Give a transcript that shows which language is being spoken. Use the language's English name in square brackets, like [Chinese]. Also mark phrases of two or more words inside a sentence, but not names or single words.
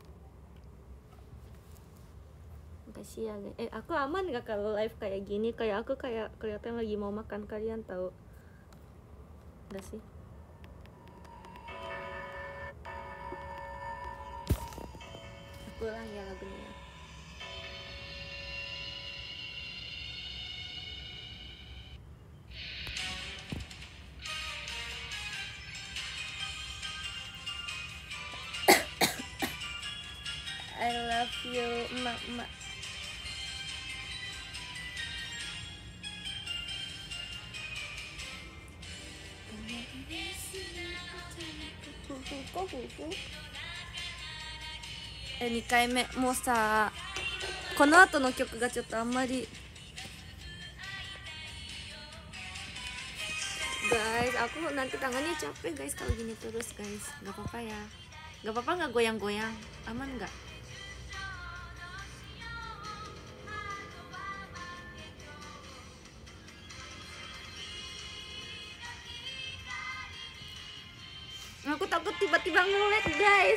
[Indonesian] Makasih ya guys. Aku aman gak kalau live kayak gini? Kayak aku kayak kelihatan lagi mau makan kalian tahu? Enggak sih? Aku ulang ya lagunya. [English] I love you, [Indonesian] emak-emak. Kok 2 [Japanese] 回目もうさ、この後の曲がちょっとあんまり [Indonesian] guys, aku nanti tangannya capek guys kalau gini terus guys. Gak apa-apa ya, gak apa-apa nggak goyang-goyang, aman nggak? Aku takut tiba-tiba nge-lag guys.